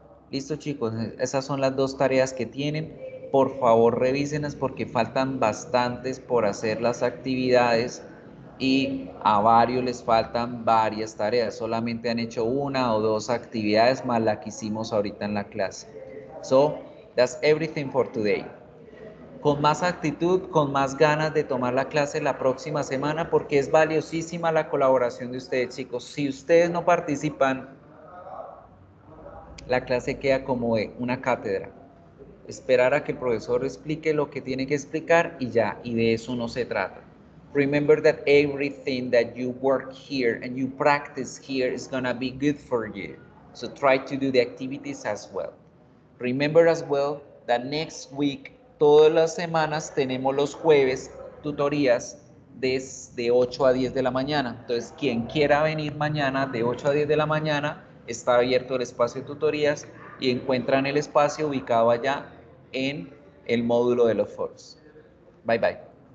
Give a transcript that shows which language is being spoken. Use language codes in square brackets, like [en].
[es] Listo, chicos, esas son las dos tareas que tienen. Por favor, revísenlas porque faltan bastantes por hacer las actividades y a varios les faltan varias tareas. Solamente han hecho una o dos actividades más la que hicimos ahorita en la clase. [en] So, that's everything for today. [es] Con más actitud, con más ganas de tomar la clase la próxima semana porque es valiosísima la colaboración de ustedes, chicos. Si ustedes no participan, la clase queda como de una cátedra. Esperar a que el profesor explique lo que tiene que explicar y ya, y de eso no se trata. [en] Remember that everything that you work here and you practice here is gonna be good for you. So try to do the activities as well. Remember as well that next week, [es] todas las semanas tenemos los jueves tutorías desde 8 a 10 de la mañana. Entonces, quien quiera venir mañana de 8 a 10 de la mañana, está abierto el espacio de tutorías y encuentran el espacio ubicado allá en el módulo de los foros. [en] Bye bye.